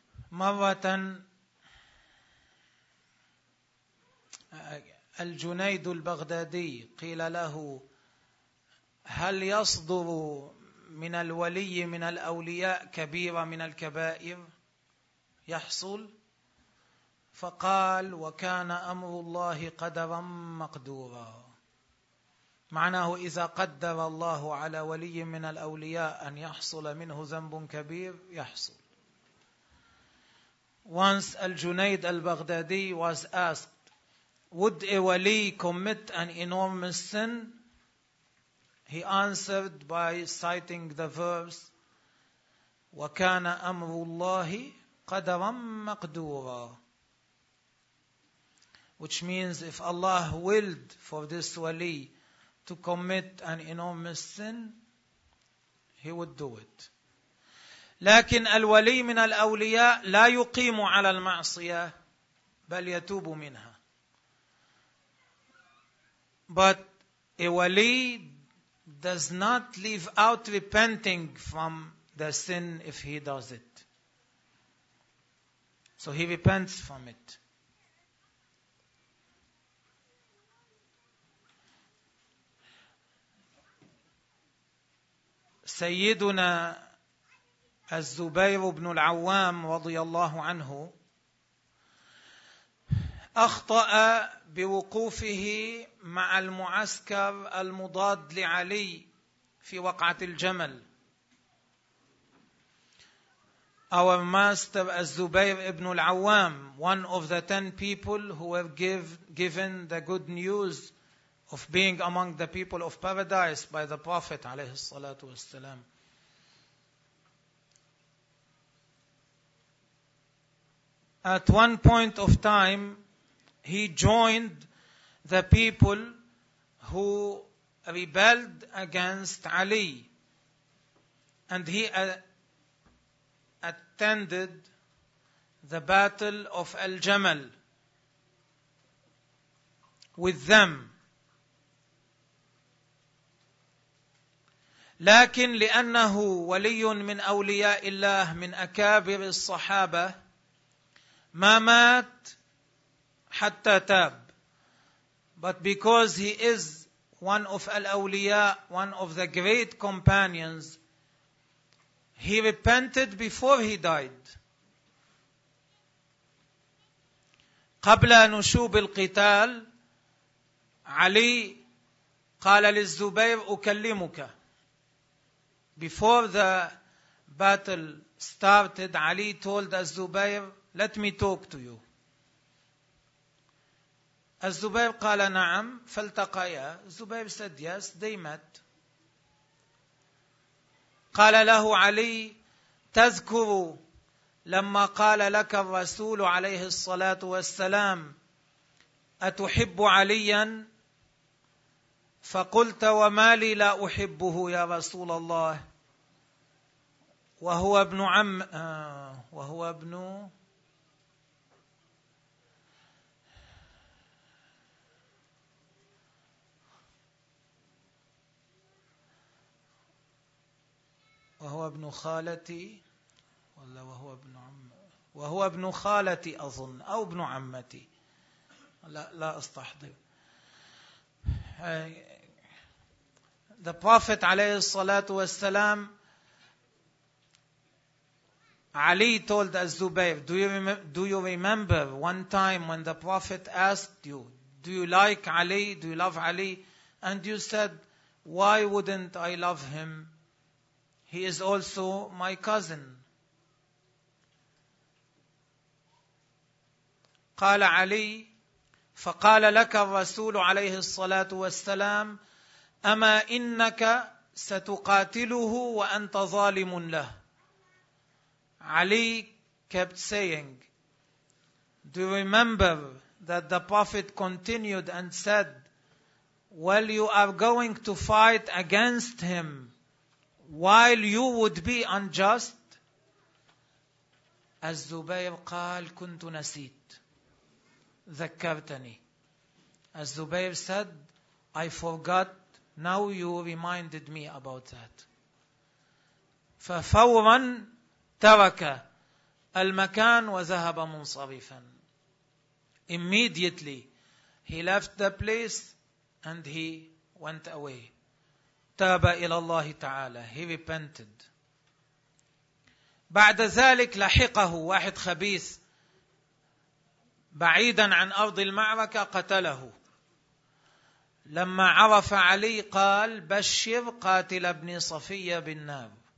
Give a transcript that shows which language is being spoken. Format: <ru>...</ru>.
<ar>مرة الجنيد البغدادي قيل له هل يصدر من الولي من الأولياء كبيرة من الكبائر يحصل؟ فقال وكان أمر الله قدرا مقدورا. معناه إذا قدر الله على ولي من الأولياء أن يحصل منه ذنب كبير يحصل.</ar> <en>Once Al-Junaid Al-Baghdadi was asked, would a wali commit an enormous sin? He answered by citing the verse,</en> <ar>وَكَانَ أَمْرُ اللَّهِ قَدَرًا مَقْدُورًا.</ar> <en>Which means if Allah willed for this wali to commit an enormous sin, he would do it.</en> <ar>لكن الولي من الأولياء لا يقيم على المعصية بل يتوب منها.</ar> <en>But a wali does not leave out repenting from the sin if he does it. So he repents from it.</en> <ar>سيدنا الزبير بن العوام رضي الله عنه أخطأ بوقوفه مع المعسكر المضاد لعلي في وقعة الجمل.</ar> <en>Our master الزبير بن العوام, one of the 10 people who were given the good news of being among the people of paradise by the Prophet</en> <ar>عليه الصلاة والسلام.</ar> <en>At one point of time, he joined the people who rebelled against Ali. And he attended the battle of Al-Jamal with them.</en> <ar>لكن لأنه ولي من أولياء الله من أكابر الصحابة ما مات حتى تاب.</ar> <en>But because he is one of Al-Awliya, one of the great companions, he repented before he died.</en> <ar>قبل نشوب القتال علي قال للزبير أكلمك.</ar> <en>Before the battle started, Ali told Az-Zubayr, let me talk to you.</en> <ar>Az-Zubayr qala na'am, faltaqaya.</ar> <en>Zubayr said yes, they met.</en> <ar>Qala lahu Ali, tazkuru lamma qala laka ar-rasul alayhi as-salatu was-salam, atuhibbu Aliyan? Faqulta wa ma li la uhibbuhu ya Rasul Allah. وهو ابن عم وهو ابن وهو ابن خالتي ولا وهو ابن عم وهو ابن خالتي أظن أو ابن عمتي لا أستحضر.</ar> <en>The Prophet</en> <ar>عليه الصلاة والسلام,</ar> <en>Ali told Az-Zubayr, do you remember one time when the Prophet asked you, do you like Ali? Do you love Ali? And you said, why wouldn't I love him? He is also my cousin.</en> <ar>قال علي فقال لك الرسول عليه الصلاة والسلام أما إنك ستقاتله وأنت ظالم له.</ar> <en>Ali kept saying, do you remember that the Prophet continued and said, well, you are going to fight against him while you would be unjust?</en> <ar>Az-Zubayr qal, kuntu nasit, dhakkartani.</ar> <en>Az-Zubayr said, I forgot, now you reminded me about that.</en> <ar>فَفَوْرًا ترك المكان وذهب منصرفا.</ar> <en>Immediately he left the place and he went away.</en> <ar>تاب إلى الله تعالى.</ar> <en>He repented.</en> <ar>بعد ذلك لحقه واحد خبيث بعيدا عن أرض المعركة قتله. لما عرف علي قال بشر قاتل ابن صفية بالنار.</ar>